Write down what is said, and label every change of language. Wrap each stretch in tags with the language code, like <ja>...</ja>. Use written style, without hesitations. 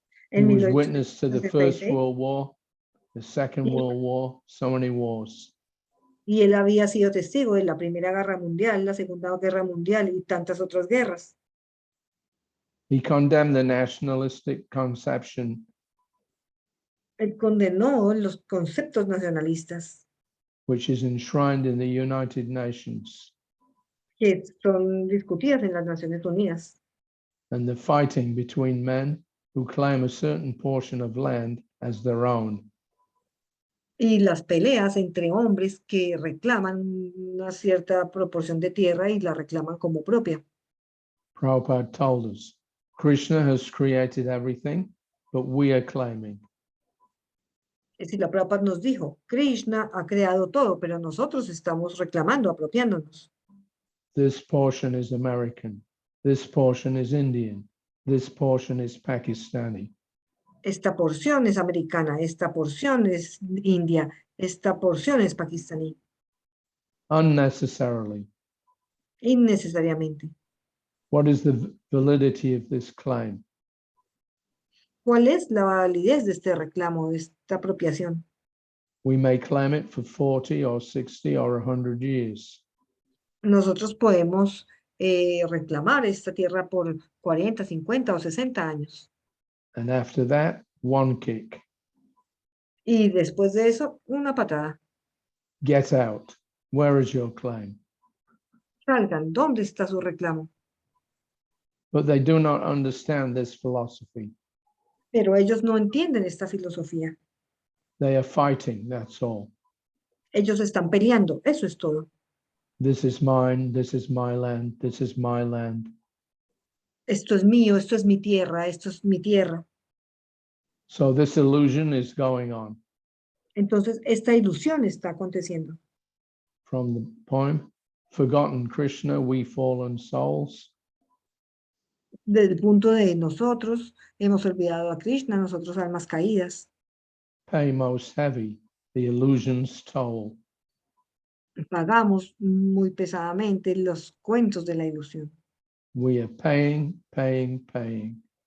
<en>he was witness to the First 1870, World War, the Second World War, so many wars.</en> <es>y él había sido testigo de la Primera Guerra Mundial, la Segunda Guerra Mundial y tantas otras guerras.</es> <en>He condemned the nationalistic conception</en> <es>Él condenó los conceptos nacionalistas</es> <en>which is enshrined in the United Nations</en> <es>que son discutidas en las Naciones Unidas</es> <en>and the fighting between men who claim a certain portion of land as their own.</en> <es>y las peleas entre hombres que reclaman una cierta proporción de tierra y la reclaman como propia.</es> <en>Prabhupada told us, Krishna has created everything, but we are claiming.</en> <es>Es decir, la Prabhupada nos dijo, Krishna ha creado todo, pero nosotros estamos reclamando, apropiándonos.</es> <en>This portion is American, this portion is Indian, this portion is Pakistani.</en> <es>Esta porción es americana, esta porción es india, esta porción es pakistaní.</es> <en>Unnecessarily.</en> <es>Innecesariamente.</es> <en>What is the validity of this claim?</en> <es>¿Cuál es la validez de este reclamo, de esta apropiación?</es> <en>We may claim it for 40 or 60 or 100 years.</en> <es>Nosotros podemos reclamar esta tierra por 40, 50 o 60 años.</es> <en>And after that, one kick.</en> <es>Y después de eso, una patada.</es> <en>Get out. Where is your claim?</en> <es>Salgan, ¿dónde está su reclamo?</es> <en>But they do not understand this philosophy.</en> <es>Pero ellos no entienden esta filosofía.</es> <en>They are fighting, that's all.</en> <es>Ellos están peleando, eso es todo.</es> <en>This is mine, this is my land, this is my land.</en> <es>Esto es mío, esto es mi tierra, esto es mi tierra.</es> <en>So this illusion is going on.</en> <es>Entonces, esta ilusión está aconteciendo.</es> <en>From the poem, Forgotten Krishna, we fallen souls.</en> <es>Desde el punto de nosotros, hemos olvidado a Krishna, nosotros almas caídas.</es> <en>Pay most heavy, the illusion's toll.</en> <es>Pagamos muy pesadamente los cuentos de la ilusión.</es> <en>We are paying, paying, paying.</en>